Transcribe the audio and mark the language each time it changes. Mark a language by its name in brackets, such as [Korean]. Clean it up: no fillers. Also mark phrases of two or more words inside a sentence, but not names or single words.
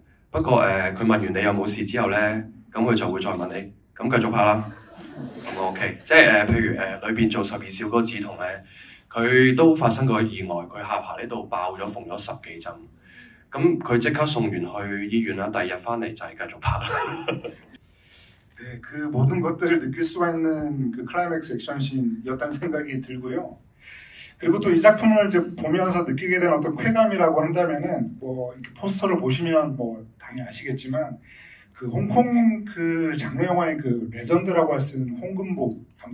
[Cantonese] 不過佢問完你有冇事之後咧，咁佢就會再問你，咁繼續拍啦。咁 OK， 即係譬如裏邊做12少嗰個梓潼咧，佢都發生過意外，佢下巴呢度爆咗縫咗10幾針，咁佢即刻送完去醫院啦，第二日翻嚟就係繼續拍啦。 [Korean] 네, 그 모든 것들을 느낄 수가 있는 클라이맥스 액션씬이었다는 생각이 들고요. 그리고 또 이 작품을 이제 보면서 느끼게 된 어떤 쾌감이라고 한다면은 뭐 이렇게 포스터를 보시면 뭐 당연히 아시겠지만 홍콩 장르 영화의 레전드라고 할 수 있는 홍금보 감독님.